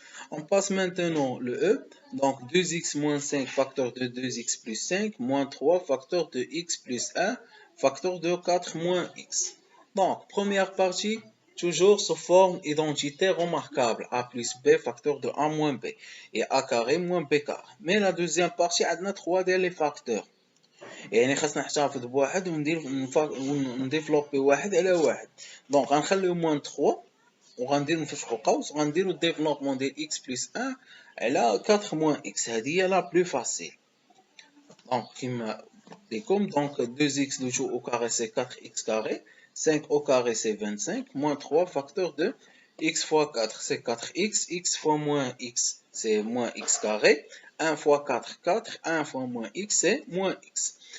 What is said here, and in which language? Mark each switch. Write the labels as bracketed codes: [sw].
[fr] On passe maintenant le E. Donc 2x moins 5 facteur de 2x plus 5 moins 3 facteur de x plus 1 facteur de 4 moins x. Donc première partie, toujours sous forme identitaire remarquable. A plus B facteur de A moins B. Et A carré moins B carré. Mais la deuxième partie, on a 3 des facteurs. [ar] يعني خاصنا نحتفظ بواحد ونديفلوبي واحد على واحد. دونك غنخليو موان 3 وغندير نفتحو قوس وغنديرو الديفلوبمون ديال x بلس 1 على 4 موان x. هذه هي لا بلو فاسيل. دونك كيما ليكم دونك [fr] 2x le tout au carré c'est 4x carré, 5 au carré c'est 25, moins 3 facteur de x fois 4 c'est 4x, x fois moins x c'est moins x carré, 1 fois 4, 4, 1 fois moins x c'est moins x.